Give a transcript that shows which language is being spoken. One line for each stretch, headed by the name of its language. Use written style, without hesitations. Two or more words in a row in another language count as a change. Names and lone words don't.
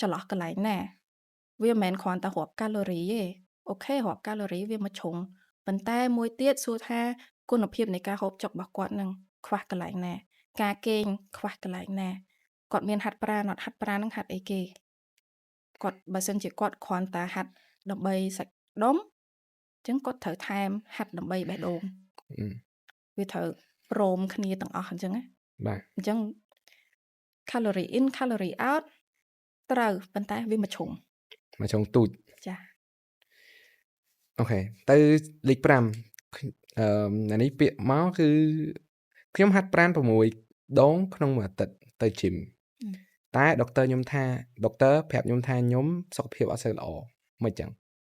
Khmer: ន្លោះកន្លែងណាវាមិនមែនគ្រាន់តែរាប់កាឡូរីទេអូខេរាប់កាឡូរីវាមកជ្រុងប៉ុន្តែមួយទៀតសួរថាគុណភាពនៃការហូបចុករបស់គាត់នឹងខ្វះកន្លែងណាការគេងខ្វះកន្លែងណាគាត់មានហាត់ប្រាណអត់ហាត់ប្រាណនឹងហាត់អីគេគាត់បើសិនជាគាត់គ្រាន់តែហាត់ដើម្បីសាច់ដុំអញ្ចឹងគាត់ត្រូវថែមហាត់ដើម្បីបេះដូង វាត្រូវព្រមគ្នាទាំងអស់អញ្ចឹងណា បាទ អញ្ចឹង
English: calorie in calorie out
Khmer: ត្រូវប៉ុន្តែវាមួយជ្រុង មកចុងទូច ចា អូខេទៅលេខ5អានេះពាក្យមកគឺខ្ញុំហាត់ប្រាណ6ដងក្នុងមួយអាទិត្យទៅ gym តែដុកទ័រខ្ញុំថាដុកទ័រប្រាប់ខ្ញុំថាខ្ញុំសុខភាពអត់សូវល្អមិនចឹង